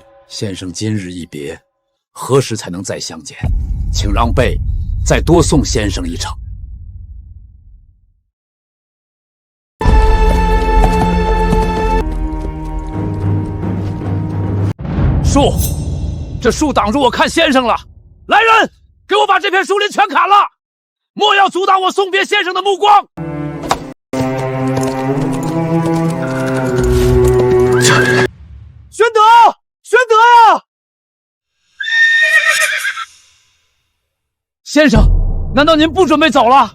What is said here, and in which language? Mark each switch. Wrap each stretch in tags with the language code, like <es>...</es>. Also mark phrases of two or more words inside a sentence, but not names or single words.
<zh>先生今日一別，何時才能再相見？請讓備再多送先生一程。樹，這樹擋住我看先生了！來人，給我把這片樹林全砍了！莫要阻擋我送別先生的目光！玄德，玄德呀！先生，難道您不準備走了？</zh>